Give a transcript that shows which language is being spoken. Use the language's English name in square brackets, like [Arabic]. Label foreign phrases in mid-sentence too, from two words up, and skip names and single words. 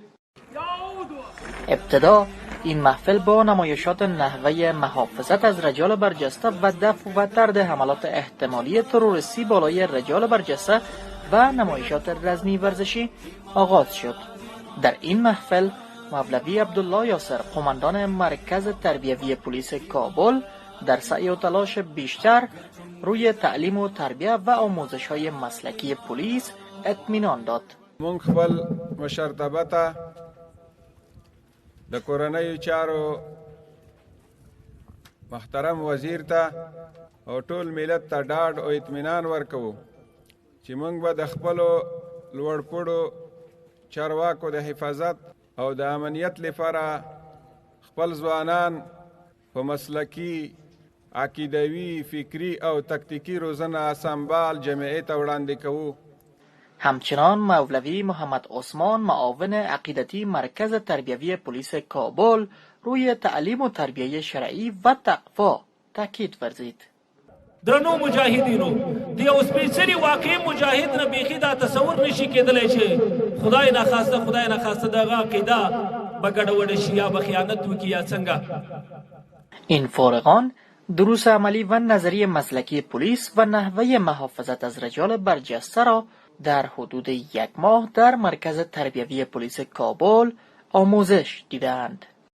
[Persian] ابتدا این محفل با نمایشات نحوه محافظت از رجال برجسته و دفع و طرد حملات احتمالی تروریستی بالای رجال برجسته و نمایشات رزمی ورزشی آغاز شد. در این محفل مولوی عبدالله یاسر، قماندان مرکز تربیوی پلیس کابل، در سعی و تلاش بیشتر روی تعلیم و تربیه و آموزش های مسلکی پلیس اطمینان داد. [Pashto] مونږ خپل مشرتابه ته د کورنیو چارو محترم وزیر ته او ټول ملت ته ډاډ او اطمینان ورکوو چې مونږ به د خپلو لوړپوړو چارواکو د حفاظت او د امنیت لپاره خپل ځوانان په مسلکي، عقیدوي، فکری او تکتیکی روزنه سمبال جمعیت وړاندې کوو. [Persian] همچنان مولوی محمد عثمان، معاون عقیدتی مرکز تربیوی پلیس کابل، روی تعلیم و تربیه شرعی و تقوا تاکید ورزید. [Pashto] درنو مجاهدینو، د یو سپېڅلي واقعي مجاهد نه بیخي دا تصور نشي کېدلی چې خدای ناخواسته دغه عقیده به ګډوډه شي یا به خیانت وکړي یا څنګه. [Persian] این فارغان دروس عملی و نظری مسلکی پلیس و نحوه محافظت از رجال برجسته را در حدود 1 ماه در مرکز تربیوی پلیس کابل آموزش دیدند.